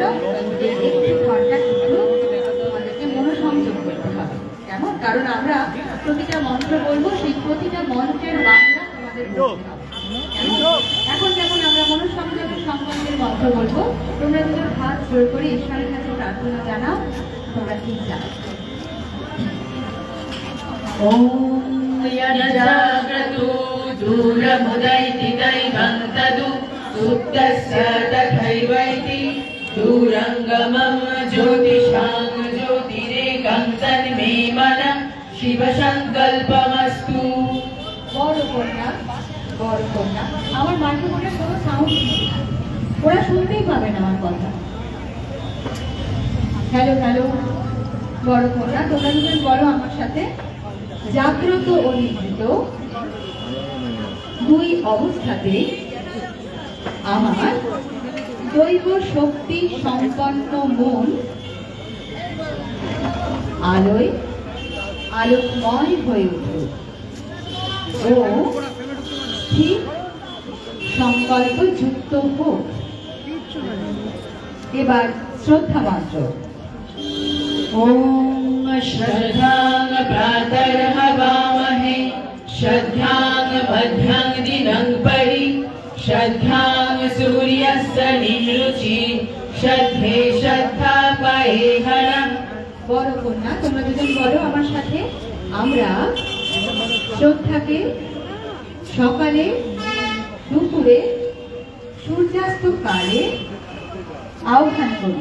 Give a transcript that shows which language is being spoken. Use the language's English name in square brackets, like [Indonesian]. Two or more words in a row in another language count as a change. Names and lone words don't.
[Bangla] এই 1 ঘন্টা কিন্তু তোমাদেরকে মনোসংযোগ করতে হবে। কেমন? কারণ আমরা প্রতিটা মন্ত্র বলবো, সেই প্রতিটা মন্ত্রের বাংলা তোমাদের বলতে হবে। এখন যেমন আমরা মনোসংযোগ সম্পর্কের মন্ত্র বলবো, তোমরা দুজন হাত জোর করে ঈশ্বরের কাছে প্রার্থনা জানাও, তোমরা ঠিক জানো। [Sanskrit] ओम यज्जाग्रतो दूरमुदैति दैवं तदु सुप्तस्य तथैवैति दूरङ्गमं ज्योतिषां ज्योतिरेकं तन्मे मनः शिवसङ्कल्पमस्तु। [Bangla] বড় কন্যা আমার মাইক্রোফোনের কোনো সাউন্ড নেই, ওরা শুনতেই পাবে না আমার কথা। হ্যালো হ্যালো, বড় কন্যা তোমরা দুজন বলো আমার সাথে, জাগ্রত ও নিভৃত দুই অবস্থাতে আমার দৈব শক্তি সম্পন্ন মন আলোয় আলোকময় হয়ে উঠুক ও ঠিক সংকল্প যুক্ত হোক। এবার শ্রদ্ধা মন্ত্র। [Sanskrit] ओम श्रद्धां प्रातर्हवामहे श्रद्धां मध्यां दिनं परि श्रद्धां নিরুচি শ্রদ্ধে শ্রদ্ধা পায়ে হরম। [Bangla] বড় কন্যা তোমরা দুজন বলো আমার সাথে, আমরা শ্রদ্ধাকে সকালে, দুপুরে, সূর্যাস্ত কালে আহ্বান করি।